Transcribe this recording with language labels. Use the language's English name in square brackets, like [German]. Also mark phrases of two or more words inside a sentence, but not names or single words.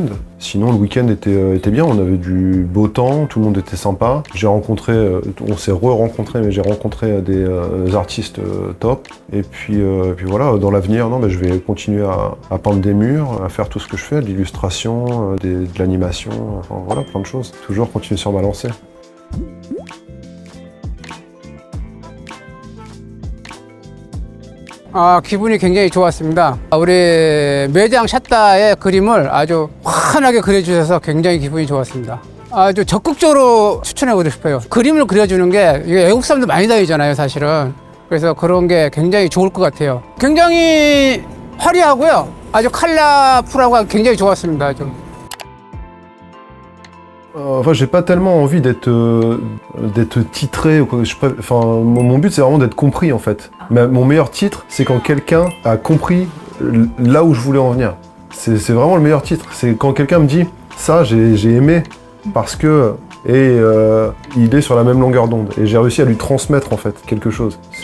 [French] Sinon, le week-end était bien. On avait du beau temps, tout le monde était sympa. On s'est re-rencontrés, mais j'ai rencontré des artistes top. Et puis voilà, dans l'avenir, je vais continuer à peindre des murs, à faire tout ce que je fais, de l'illustration, de l'animation, enfin voilà, plein de choses. Toujours continuer sur ma lancée. [Korean] 기분이 굉장히 좋았습니다. 우리 매장 샷다의 그림을 아주 환하게 그려주셔서 굉장히 기분이 좋았습니다. 아주 적극적으로 추천해보고 싶어요. 그림을 그려주는 게 외국 사람들 많이 다니잖아요, 사실은. 그래서 그런 게 굉장히 좋을 것 같아요. 굉장히 화려하고요. 아주 컬러풀하고 굉장히 좋았습니다. 아주. [French] Enfin, j'ai pas tellement envie d'être titré ou quoi. Mon but c'est vraiment d'être compris en fait. Mais mon meilleur titre, c'est quand quelqu'un a compris là où je voulais en venir. C'est vraiment le meilleur titre. C'est quand quelqu'un me dit ça, j'ai aimé parce que il est sur la même longueur d'onde et j'ai réussi à lui transmettre en fait quelque chose.